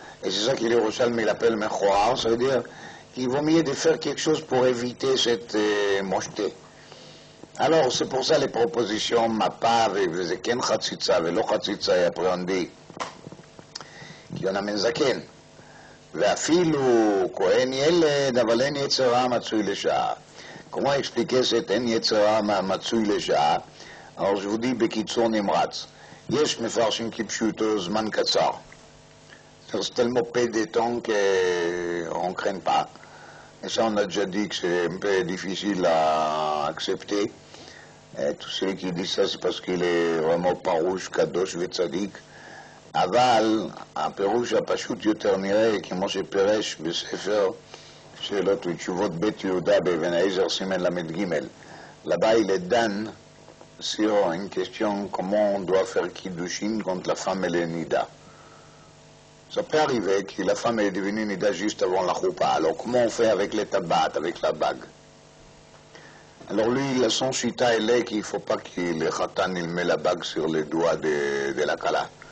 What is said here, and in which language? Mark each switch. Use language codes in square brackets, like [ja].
[fr] Et c'est ça qu'il Yerushalmi l'appelle mechoar, ça veut dire qu'il vaut mieux de faire quelque chose pour éviter cette mocheté. Alors, c'est pour ça les propositions Mapa, Ken Chatzitza, Velo Chatzitza, et après on dit qu'il y en a Menzaken. [he] ואפילו כהן ילד, אבל אין יצר רע מצוי לשעה. [fr] Comment expliquer cet [he] אין יצר רע מצוי לשעה? [fr] Alors je vous dis [he] בקיצור נמרץ. יש מפרשים כפשוטו זמן קצר. [fr] C'est tellement peu de temps qu'on ne craint pas. Et ça, on a déjà dit que c'est un peu difficile à accepter. Et tous ceux qui disent ça, c'est parce qu'il est vraiment parouche, kadosh וצדיק. [he] אבל הפירוש הפשוט יותר נראה כמו שפירש בספר שאלות ותשובות בית יהודה באבן העזר סימן ל"ג. [fr] Là-bas, il est dan sur une question comment on doit faire kiddushin quand la femme elle est nida. Ça peut arriver que la femme est devenue nida juste avant la choupa. Alors comment on fait avec les tabat, avec la bague? Alors lui, son chita elle est qu'il ne faut pas que le khatan il met la bague sur les doigts de la kala.